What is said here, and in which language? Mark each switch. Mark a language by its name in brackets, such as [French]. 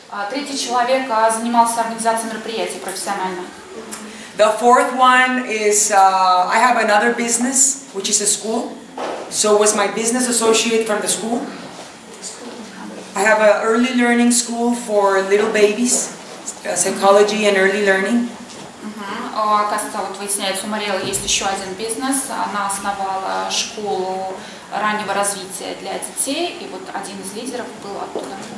[Russian] Третий человек занимался организацией мероприятий профессионально. [English] The fourth one is I have another business, which is a school. So was my business associate from the school. I have an early learning school for little babies, psychology and early learning. [Russian] Оказывается, вот выясняется, у Мариэллы есть еще один бизнес. Она основала школу раннего развития для детей, и вот один из лидеров был оттуда.